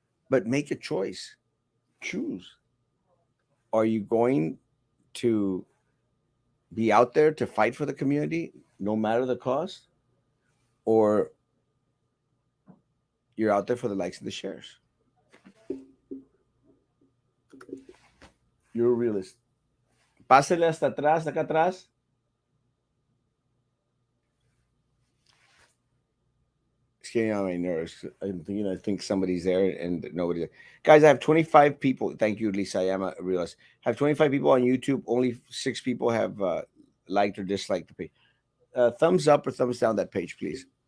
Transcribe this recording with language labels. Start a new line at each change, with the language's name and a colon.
English: But make a choice. Choose. Are you going to be out there to fight for the community, no matter the cost? Or you're out there for the likes and the shares? You're a realist.
Spanish: Pásele hasta atrás, acá atrás.
English: It's getting on my nerves. I think somebody's there and nobody's there. Guys, I have 25 people. Thank you, Lisa. I am a realist. I have 25 people on YouTube. Only 6 people have liked or disliked the page. Thumbs up or thumbs down that page, please.